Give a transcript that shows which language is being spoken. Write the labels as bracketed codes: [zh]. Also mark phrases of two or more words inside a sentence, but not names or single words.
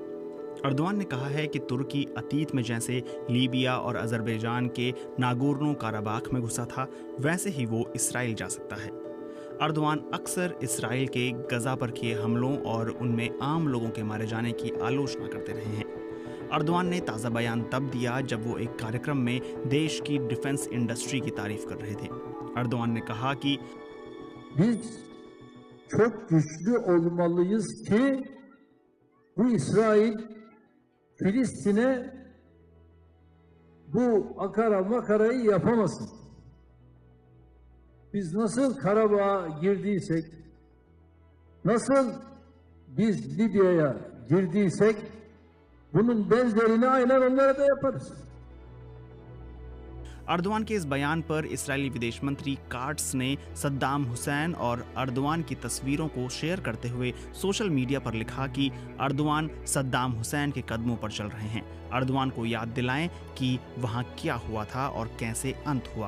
[hi] अर्दोआन ने कहा है कि तुर्की अतीत में जैसे लीबिया और अजरबैजान के नागोर्नो काराबाख में घुसा था, वैसे ही वो इसराइल जा सकता है। अर्दोआन अक्सर इसराइल के गजा पर किए हमलों और उनमें आम लोगों के मारे जाने की आलोचना करते रहे हैं। अर्दोआन ने ताज़ा बयान तब दिया जब वो एक कार्यक्रम में देश की [en] defense industry [hi] की तारीफ कर रहे थे। अर्दोआन ने कहा कि [tr] Biz çok güçlü olmalıyız ki bu İsrail Filistin'e bu akara makarayı yapamasın. Biz nasıl Karabağ'a girdiysek, nasıl biz Libya'ya girdiysek bunun benzerini aynen onlara da yaparız. [hi] अर्दोआन के इस बयान पर इस्राएली विदेश मंत्री काट्स ने सद्दाम हुसैन और अर्दोआन की तस्वीरों को शेयर करते हुए [en] social media [hi] पर लिखा कि अर्दोआन सद्दाम हुसैन के कदमों पर चल रहे हैं। अर्दोआन को याद दिलाएं कि वहां क्या हुआ था और कैसे अंत हुआ।